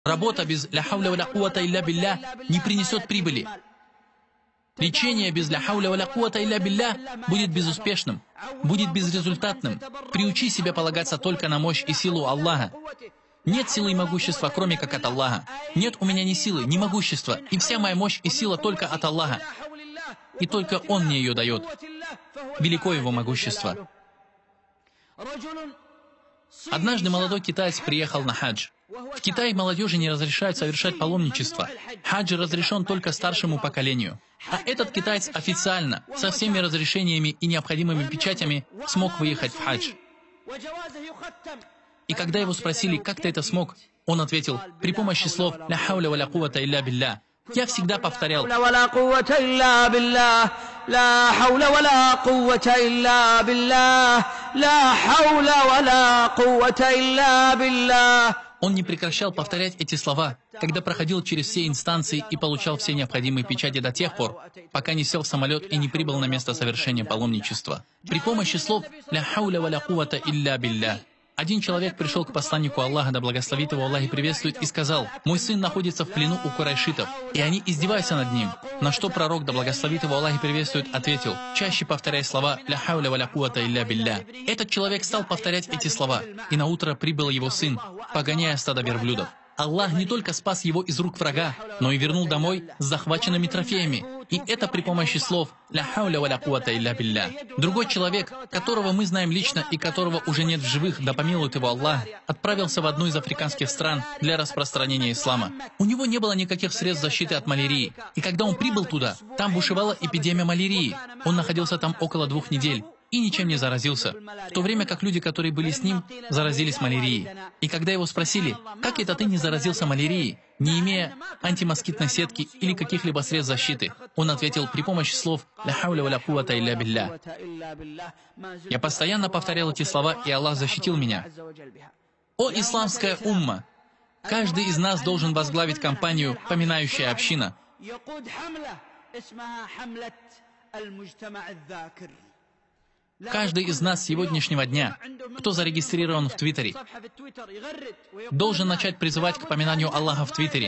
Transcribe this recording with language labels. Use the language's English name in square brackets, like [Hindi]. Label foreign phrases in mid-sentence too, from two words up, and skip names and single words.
[Russian] Работа без [Arabic] لا حول ولا قوة إلا بالله [Russian] не принесет прибыли. Лечение без [Arabic] لا حول ولا قوة إلا بالله [Russian] будет безуспешным, будет безрезультатным. Приучи себя полагаться только на мощь и силу Аллаха. Нет силы и могущества, кроме как от Аллаха. Нет у меня ни силы, ни могущества, и вся моя мощь и сила только от Аллаха. И только Он мне ее дает. Велико Его могущество. Однажды молодой китаец приехал на хадж. В Китае молодежи не разрешают совершать паломничество. Хадж разрешен только старшему поколению. А этот китаец официально, со всеми разрешениями и необходимыми печатями, смог выехать в хадж. И когда его спросили, как ты это смог, он ответил, при помощи слов [Arabic] «لا حول ولا قوة إلا بالله». [Russian] Я всегда повторял Он не прекращал повторять эти слова, когда проходил через все инстанции и получал все необходимые печати до тех пор, пока не сел в самолет и не прибыл на место совершения паломничества. При помощи слов [Arabic] «لا حول ولا قوة إلا بالله». [Russian] Один человек пришел к посланнику Аллаха, да благословит его Аллах и приветствует, и сказал, «Мой сын находится в плену у курайшитов, и они издеваются над ним». На что пророк, да благословит его Аллах и приветствует, ответил, чаще повторяй слова [Arabic] «لا حول ولا قوة إلا بالله». [Russian] Этот человек стал повторять эти слова, и наутро прибыл его сын, погоняя стадо верблюдов. Аллах не только спас его из рук врага, но и вернул домой с захваченными трофеями. И это при помощи слов [Arabic] «لا حول ولا قوة إلا بالله». [Russian] Другой человек, которого мы знаем лично и которого уже нет в живых, да помилует его Аллах, отправился в одну из африканских стран для распространения ислама. У него не было никаких средств защиты от малярии. И когда он прибыл туда, там бушевала эпидемия малярии. Он находился там около 2 недель и ничем не заразился, в то время как люди, которые были с ним, заразились малярией. И когда его спросили, как это ты не заразился малярией, не имея антимоскитной сетки или каких-либо средств защиты, он ответил при помощи слов [Arabic] «لا حول ولا قوة إلا بالله». [Russian] Я постоянно повторял эти слова, и Аллах защитил меня. О исламская умма! Каждый из нас должен возглавить кампанию «Поминающая община». Каждый из нас с сегодняшнего дня, кто зарегистрирован в Твиттере, должен начать призывать к поминанию Аллаха в Твиттере.